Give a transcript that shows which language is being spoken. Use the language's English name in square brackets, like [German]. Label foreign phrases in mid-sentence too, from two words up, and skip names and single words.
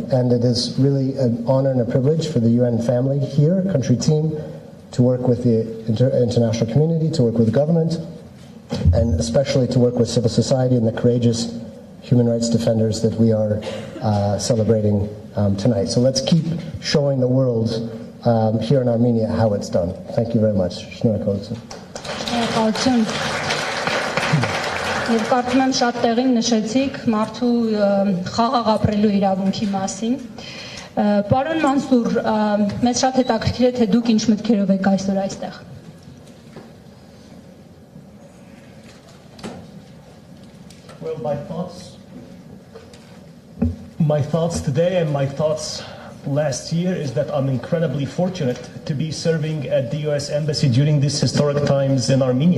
[English] And it is really an honor and a privilege for the UN family here, country team, to work with the international community, to work with the government, and especially to work with civil society and the courageous human rights defenders that we are celebrating tonight. So let's keep showing the world here in Armenia how it's done. Thank you very much. [Armenian] Եվ կարծում եմ շատ տեղին նշեցիք մարդու խաղաղ ապրելու իրավունքի մասին։ Պարոն Մանսուր, մեզ շատ հետաքրքիր է, թե դուք ինչ մտքերով եք այսօր այստեղ։ [English] Well, my thoughts today and my thoughts last year is that I'm incredibly fortunate to be serving at the US Embassy during these historic times in Armenia.